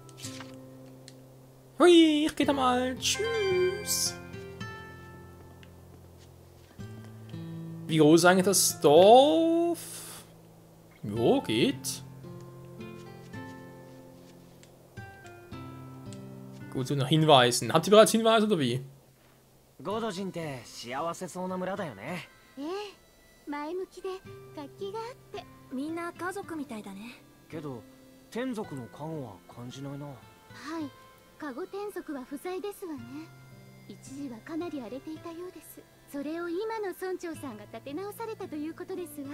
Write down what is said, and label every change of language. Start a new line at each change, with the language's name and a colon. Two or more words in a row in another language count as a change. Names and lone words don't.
German: Hui, ich geh da mal. Tschüss. Wie groß ist eigentlich das Dorf? Jo, geht. Gut, so nach Hinweisen. Habt ihr bereits Hinweise oder wie?
Japanese: ゴドジンって幸せそうな村だよね。ええ、前向きで活気があって。みんな家族みたいだね。けど天族の加護は感じないな。はい、加護天族は不在ですわね。一時はかなり荒れていたようです。それを今の村長さんが立て直されたということですわ。